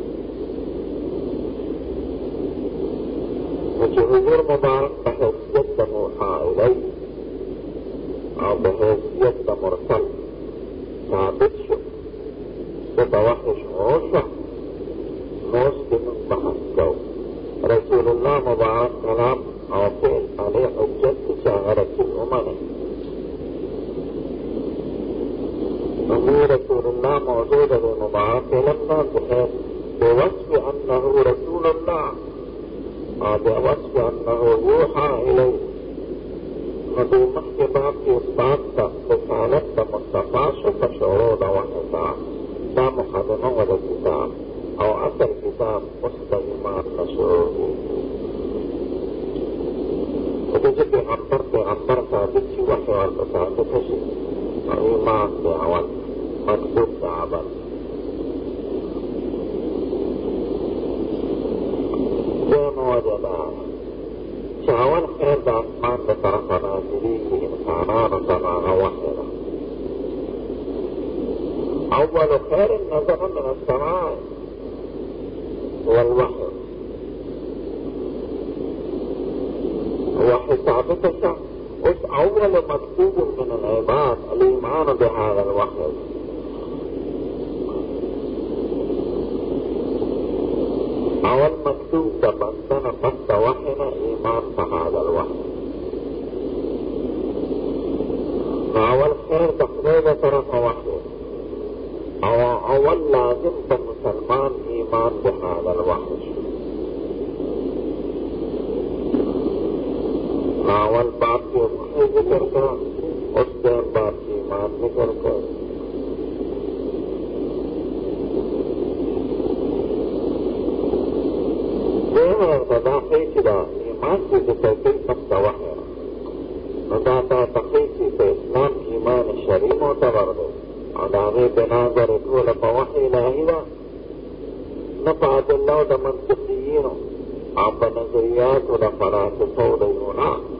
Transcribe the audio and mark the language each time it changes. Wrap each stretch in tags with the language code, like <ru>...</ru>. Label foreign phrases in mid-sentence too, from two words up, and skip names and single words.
<ps>نو چې حضور مبارک په حیثیت د</ps> <ar>موحی الیه</ar> <ps>او بحیثیت د مرسل ثابت شو چې د وحی شعور شو نو اوس کې موږ بحث کوو رسول الله مبارک کلام او فعل علیه حجت دي چې هغه رسول ومني نو رسول الله موضوع د مبارک علم نه</ps> <ar>بوصف انه رسول الله</ar> <ps>او</ps> <ar>بوصف انه یوحى الیه</ar> <ps>نو د مخکې باب کې اثبات د رسالت د مصطفی شو په شروع د وحی دا مقدمه و د کتاب او اصل کتاب اوس د ایمان نه شروع دی په دې چې پیغمبر ثابت شي وحی ورته ثابت شي او ایمان د اول مطلوب د عمل دویمه وجه دا چې اول خیر د اسمان د طرفه نازلېږي انسانانو ته هغه وحی ده</ps> <ar>اول خیر نزل من السماء والوحي وحي</ar> <ps>ثابت شه اوس</ps> <ar>اول مطلوب من العباد الايمان بهذا الوحي</ar> <ps>اول مطلوب د بندنه پس د وحي نه ایمان په</ps> <ar>هذا الوحي</ar> <ps>اول خیر د خدای د طرفه وحي او اول لازم د مسلمان ایمان</ps> <ar>بهذا الوحي</ar> <ps>اول باب کې وحي ذکر کړه اوس دویم باب کې ایمان ذکر کړه دویمه ورته دا ښیي چې دا ایمان چې ذکر کوي پس د وحي نو دا تا ته ښیي چې په اسلام کې ایمان شرعي معتبر دی او د هغې بنا ګورې ټوله په وحي الهي ده نه په ادلو د منطقیینو او په نظریاتو د فلاسفو د یونان</ps>